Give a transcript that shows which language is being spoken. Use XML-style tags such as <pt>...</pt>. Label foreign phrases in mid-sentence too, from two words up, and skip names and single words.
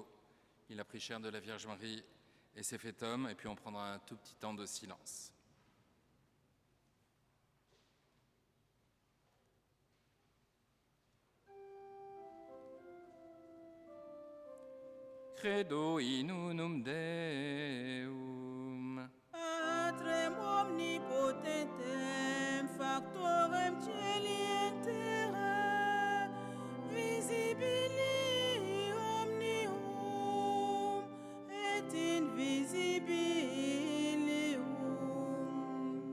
<fr>Il a pris chair de la Vierge Marie et s'est fait homme, et puis on prendra un tout petit temps de silence.</fr> <la>Credo in unum Deum. Patrem omnipotentem, factorem celi et terrae, visibili omnium et invisibilium.</la>